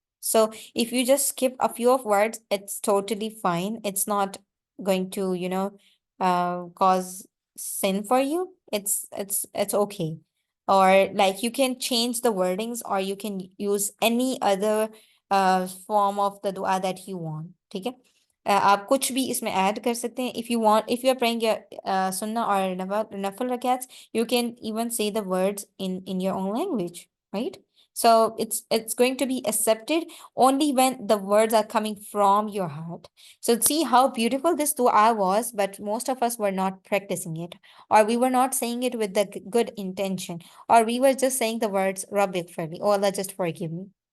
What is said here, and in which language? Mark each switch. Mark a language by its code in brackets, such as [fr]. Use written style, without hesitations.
[en] So if you just skip a few of words, it's totally fine. It's not going to, cause sin for you. It's okay. Or like you can change the wordings, or you can use any other form of the dua that you want. [hi] ठीक है? आप कुछ भी इसमें add कर सकते हैं. [en] If you are praying your sunnah or nafil rakats, you can even say the words in your own language, right? So it's going to be accepted only when the words are coming from your heart. So see how beautiful this dua was, but most of us were not practicing it, or we were not saying it with the good intention, or we were just saying the words Rabbi Firli, oh Allah, just forgive me.